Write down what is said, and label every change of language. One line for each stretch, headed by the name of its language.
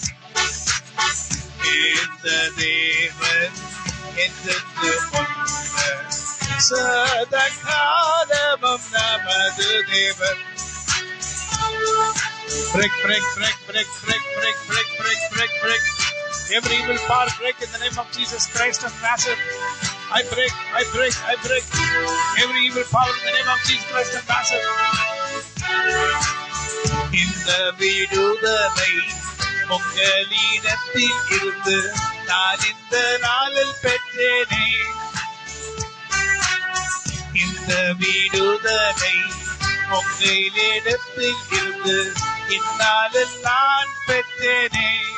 Tamil: காத்த தேவன் என்றென்று முன்ன சதா காலமும் நமது தேவன்.
English: Break, break, break, break, break, break, break, break, break, break. Every evil power break in the name of Jesus Christ of Nazareth. I break, I break, I break. Every evil power in the name of Jesus Christ of Nazareth.
Tamil: இந்த விடுதலை உங்களிடத்தில் இருந்து நான் இந்த நாளில் பெற்றேனே. இந்த விடுதலை உங்களிடத்தில் இருந்து இந்நாளில் நான் பெற்றேனே.